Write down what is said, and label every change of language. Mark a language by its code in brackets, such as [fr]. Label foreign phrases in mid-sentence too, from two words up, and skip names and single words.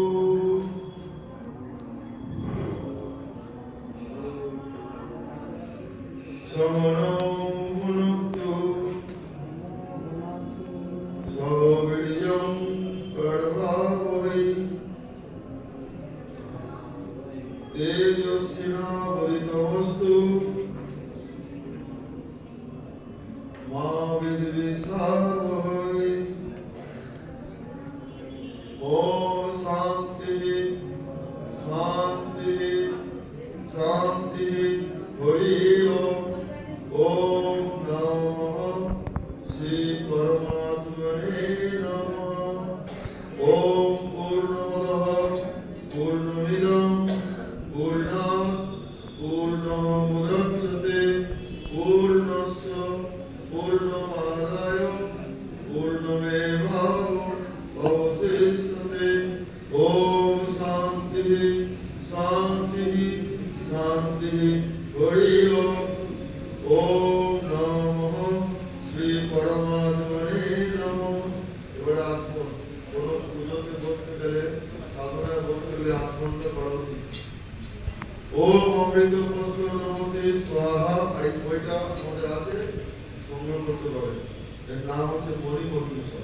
[sa] শরণং ভুনক্তু সবীর্যং কর্মাবহৈ তেজস্বিনাবধীতমস্তু মা বিদ্বিষাবহৈ। ওম শান্তি শান্তি শান্তি। হরি ওম। ওম নমঃ শ্রী পরমাত্মনে নমঃ। ওম পূর্ণমদঃ পূর্ণমিদং পূর্ণাৎ পূর্ণমুদচ্যতে পূর্ণস্য पूर्णमादाय पूर्णमेवावशिष्यते ओम शांति शांति शांति हरि ओम नमः श्री परमात्मने नमः। [bn] এবারে আসুন কোন পুজোতে বলতে গেলে সাধনায় বলতে গেলে আসনটা করা উচিত। [sa] ওম অমৃত প্রস্তুত নমস্তে স্বাহা। [bn] আর এই বইটা আমাদের আছে, সংগ্রহ করতে পারেন। এর নাম হচ্ছে মণিমন্ত্র।